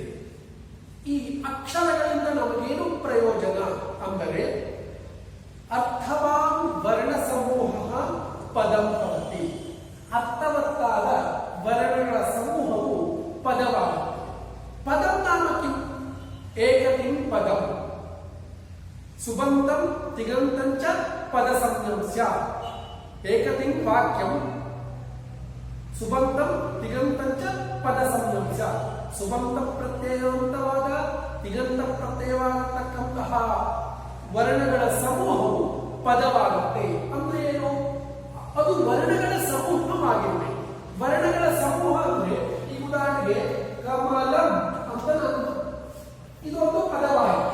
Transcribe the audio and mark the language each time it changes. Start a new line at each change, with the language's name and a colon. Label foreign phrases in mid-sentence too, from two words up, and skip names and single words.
Kannada: ಈ ಅಕ್ಷರಗಳಿಂದ ನಮಗೇನು ಪ್ರಯೋಜನ ಅಂದರೆ
Sanskrit: ಅರ್ಥವಾನ್ ವರ್ಣ ಸಮೂಹ ಪದಂ ಭವತಿ,
Kannada: ಅರ್ಥವತ್ತಾದ ವರ್ಣಗಳ ಸಮೂಹವು ಪದವಾಗುತ್ತದೆ।
Sanskrit: ಪದಂ ನಾಮ ಕಿಂ? ಏಕತಿಂ ಪದಂ ಸುಬಂಧಂ ತಿಗಂತಂ ಚ ಪದ ಸಂಜ್ಞಂ ಸ್ಯಾತ್। ಏಕತಿಂ ವಾಕ್ಯಂ ಸುಬಂಧಂ ತಿಗಂತಂ ಚ ಪದ ಸಂಜ್ಞಂ ಸ್ಯಾತ್।
Kannada: ಸುಬಂಧ ಪ್ರತ್ಯಯವಂತವಾದ ತಿಗಂತ ಪ್ರತ್ಯಯವಾಗತಕ್ಕಂತಹ ವರ್ಣಗಳ ಸಮೂಹವು ಪದವಾಗುತ್ತೆ। ಅಂದ್ರೆ ಏನು? ಅದು ವರ್ಣಗಳ ಸಮೂಹವಾಗಿರುತ್ತೆ। ವರ್ಣಗಳ ಸಮೂಹ ಅಂದ್ರೆ ಈ ಉದಾಹರಣೆಗೆ ಕಮಲಂ ಅಂತ ಇದು ಒಂದು ಪದವಾಗಿದೆ।